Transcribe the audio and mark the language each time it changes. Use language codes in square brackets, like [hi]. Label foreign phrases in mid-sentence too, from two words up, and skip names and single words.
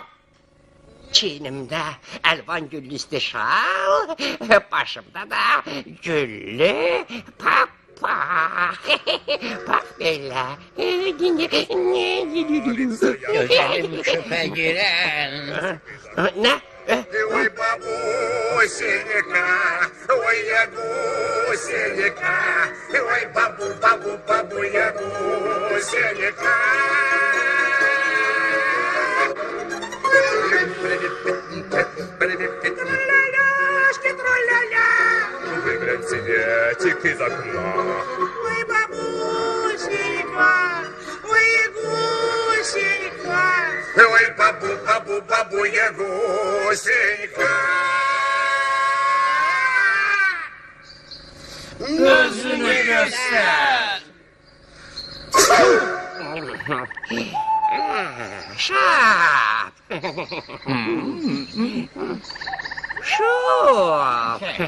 [az] Çiynimdə əlvan güllü istişal, başımda da güllü papa. Bax belə. Gözəlim küpə girən. Nə? [ru] Ой, бабусенька, ой, я гусенька, ой, бабу, я гусенька. Выглянь, светик из окна. Ой, бабусенька, ой, гусенька. Ой, бабу, я гусенька. [az] Gözünü göster. Şap. Şop.